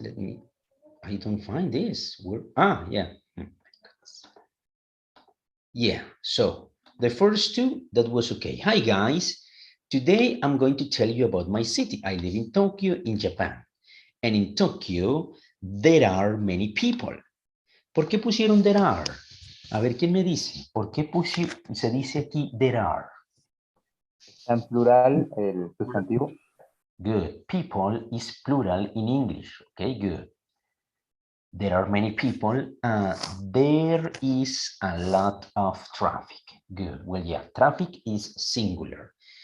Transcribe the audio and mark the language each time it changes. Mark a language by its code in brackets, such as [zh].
[en] Let me. I don't find this word. Yeah. Yeah. So the first two, that was okay. Hi guys. Today I'm going to tell you about my city. I live in Tokyo, in Japan. And in Tokyo, there are many people. [es] ¿Por qué pusieron there are? A ver, ¿quién me dice? ¿Por qué se dice aquí there are? En plural, el sustantivo. [en] Good. People is plural in English. Okay, good. There are many people. There is a lot of traffic. Good. Well, yeah, traffic is singular.